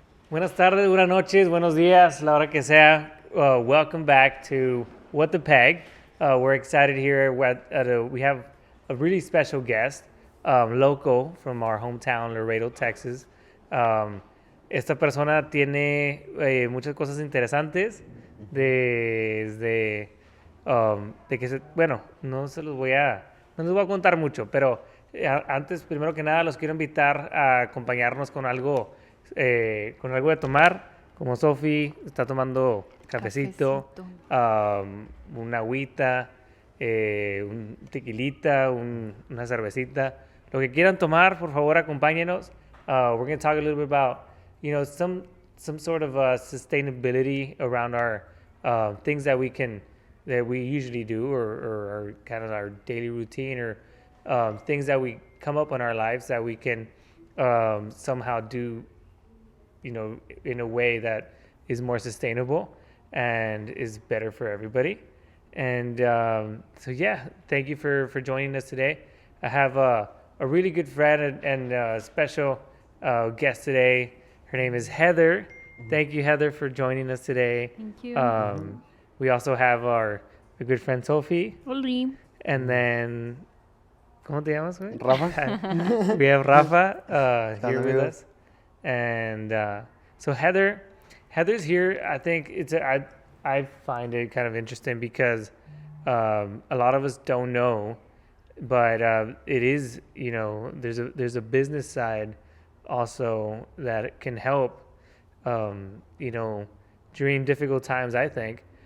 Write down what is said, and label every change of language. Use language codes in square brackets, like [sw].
[es] Buenas tardes, buenas noches, buenos días, la hora que sea. [en] Welcome back to What the Peg. We're excited here. We have a really special guest, local from our hometown, Laredo, Texas. [es] Esta persona tiene muchas cosas interesantes de que bueno, no les voy a contar mucho, pero antes, primero que nada, los quiero invitar a acompañarnos con algo de tomar, como Sofi está tomando cafecito. Una agüita, un tequilita, una cervecita. Lo que quieran tomar, por favor, acompáñenos. [en] We're going to talk a little bit about, some sort of sustainability around our things that we usually do, or kind of our daily routine, or things that we come up in our lives that we can somehow do, in a way that is more sustainable and is better for everybody. And thank you for joining us today. I have a really good friend and a special guest today. Her name is Heather. Thank you, Heather, for joining us today. Thank you. We also have our good friend Sophie. [es] Hola. [en] And then, [es] ¿cómo te llamas, güey? Rafa. [en] We have Rafa here with us. And so Heather's here. I think I find it kind of interesting because a lot of us don't know, but it is, there's a business side also that can help, during difficult times, I think.